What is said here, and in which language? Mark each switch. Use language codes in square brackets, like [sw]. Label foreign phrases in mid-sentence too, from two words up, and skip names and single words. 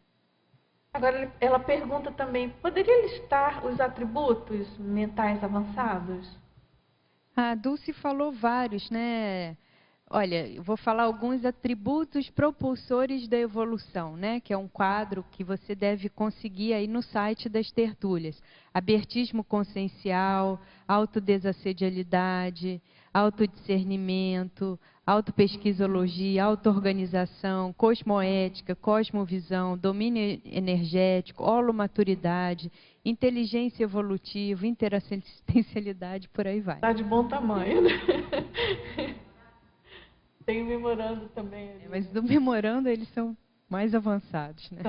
[pt] Agora, ela pergunta também, poderia listar os atributos mentais avançados? A Dulce falou vários, né? Olha, eu vou falar alguns atributos propulsores da evolução, né? Que é um quadro que você deve conseguir aí no site das tertúlias. Abertismo consciencial, autodesassedialidade, autodiscernimento, autopesquisologia, autoorganização, cosmoética, cosmovisão, domínio energético, holomaturidade, inteligência evolutiva, interassistencialidade, por aí vai. Está de bom tamanho, né? Tem o memorando também. Ali. Mas do memorando eles são mais avançados, né?